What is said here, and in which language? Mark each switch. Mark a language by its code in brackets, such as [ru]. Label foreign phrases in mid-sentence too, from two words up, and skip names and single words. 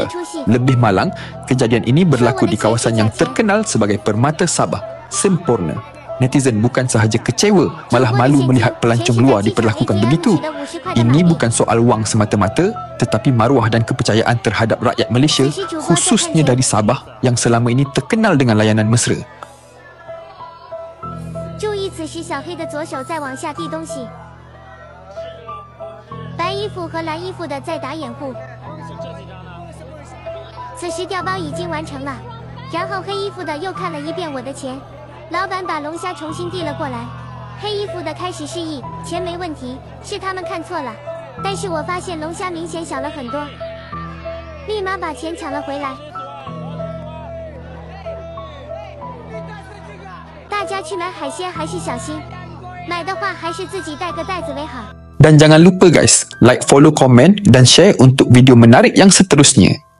[ms] Lebih malang, kejadian ini berlaku di kawasan yang terkenal sebagai Permata Sabah, sempurna. Netizen bukan sahaja kecewa, malah malu melihat pelancong luar diperlakukan begitu. Ini bukan soal wang semata-mata, tetapi maruah dan kepercayaan terhadap rakyat Malaysia, khususnya dari Sabah yang selama ini terkenal dengan layanan mesra. [zh] 注意此时小黑的左手在往下递东西，白衣服和蓝衣服的在打掩护。此时调包已经完成了，然后黑衣服的又看了一遍我的钱。老板把龙虾重新递了过来，黑衣服的开始示意钱没问题，是他们看错了。但是我发现龙虾明显小了很多，立马把钱抢了回来。大家去买海鲜还是小心，买的话还是自己带个袋子为好。 [ms] Dan jangan lupa guys, like, follow, komen dan share untuk video menarik yang seterusnya.